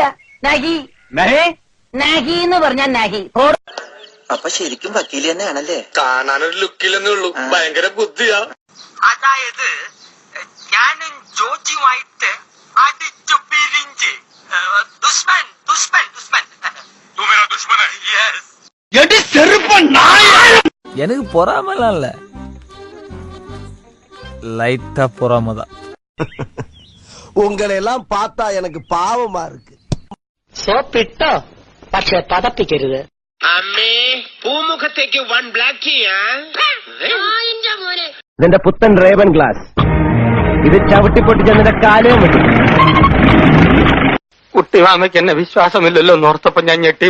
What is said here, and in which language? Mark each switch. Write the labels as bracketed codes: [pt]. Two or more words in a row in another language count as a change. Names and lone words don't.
[hi] नहीं नहीं [ml] എന്ന് പറഞ്ഞാൽ നഹി. അപ്പൊ ശരിക്കും വക്കീല് തന്നെയാണല്ലേ? കാണാനൊരു ലുക്കില്ലെന്നേ ഉള്ളൂ, ഭയങ്കര ബുദ്ധിയാ. അതായത് ഞാനും ജോജിയുമായിട്ട് അടിച്ചു പിരിഞ്ച് [hi] दुश्मन दुश्मन दुश्मन [ta] எனக்கு பொறாமலாம் இல்ல, லைட்டா பொறாமதான். உங்களை எல்லாம் பார்த்தா எனக்கு பாவமா இருக்கு. [ml] സോപ്പിട്ടോ, പക്ഷെ പതപ്പിക്കരുത്. അമ്മേ, പൂമുഖത്തേക്ക് 1 ബ്ലാക്ക്. ഇതിന്റെ പുത്തൻ റേവൻ ഗ്ലാസ്, ഇത് ചവിട്ടിപ്പൊട്ടിച്ച് എന്നിട്ട് കാലവും വിട്ടു. കുട്ടി മാമയ്ക്ക് എന്നെ വിശ്വാസമില്ലല്ലോ എന്നോർത്തപ്പോ ഞാൻ ഞെട്ടി.